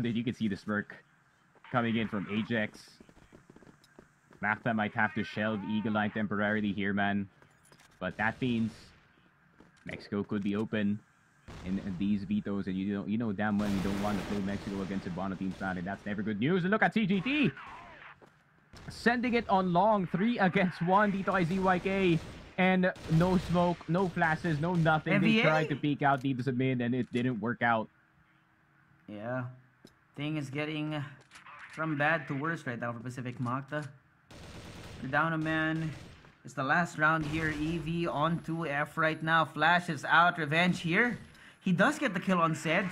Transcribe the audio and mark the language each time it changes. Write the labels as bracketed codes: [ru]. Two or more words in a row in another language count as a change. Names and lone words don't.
[en] And you can see the smirk coming in from Ajax. Macta might have to shelve Eagle Eye temporarily here, man. But that means Mexico could be open in these vetoes, and you know damn well you don't want to play Mexico against a Bono team stand, and that's never good news. And look at CGT sending it on long, 3 against 1 [tl] dito kay [en] ZYK, and no smoke, no flashes, no nothing. They tried to peek out [tl] dito sa [en] mid, and it didn't work out. Yeah, thing is getting from bad to worse right now for Pacific Macta. They're down a man. It's the last round here. EV on 2F right now. Flash is out. Revenge here. He does get the kill on Zed.